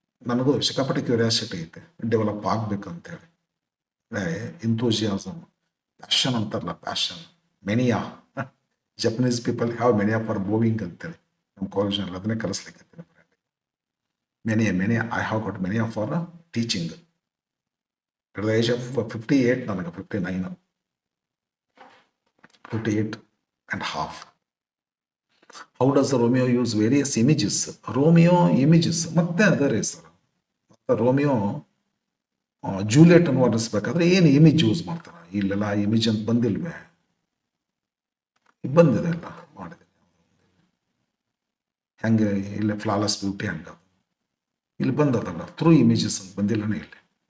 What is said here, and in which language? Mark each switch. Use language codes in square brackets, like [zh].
[kn] ನನಗೂ ಸಿಕ್ಕಾಪಟ್ಟೆ ಕ್ಯೂರಿಯಾಸಿಟಿ ಐತೆ, ಡೆವಲಪ್ ಆಗ್ಬೇಕಂತೇಳಿ. ಇಂಥೂಸಿಯಾಸಮ್, ಪ್ಯಾಷನ್ ಅಂತಾರಲ್ಲ, passion, ಮೆನಿಯಾ. [en] Japanese people have mania for moving [kn] ಅಂತೇಳಿ ನಮ್ಮ ಕಾಲೇಜ್ನಲ್ಲಿ ಅದನ್ನೇ ಕಲಿಸ್ಲಿಕ್ಕೆ. [en] Mania I have got mania for teaching. At the age of 58, [kn] ನನಗೆ [en] 59, 58 and half. How does Romeo use various images? [kn] Romeo images ಮತ್ತೆ ಅದೇ ರೀ ಸರ್. ಮತ್ತು ರೋಮಿಯೋ ಜೂಲಿಯಟ್ ಅನ್ನು ವರ್ಣಿಸ್ಬೇಕಾದ್ರೆ ಏನು ಇಮೇಜ್ ಯೂಸ್ ಮಾಡ್ತಾರ? ಇಲ್ಲೆಲ್ಲ ಇಮೇಜ್ ಅಂತ ಬಂದಿಲ್ವೇ? ಬಂದಿದೆ, ಎಲ್ಲ ಮಾಡಿದೆ. ಹೆಂಗೆ ಇಲ್ಲಿ ಫ್ಲಾಲೆಸ್ ಬ್ಯೂಟಿ ಹಂಗ ಇಲ್ಲಿ ಬಂದದಲ್ಲ, ಥ್ರೂ ಇಮೇಜಸ್ ಅಂತ ಬಂದಿಲ್ಲನೇ ಇಲ್ಲಿ.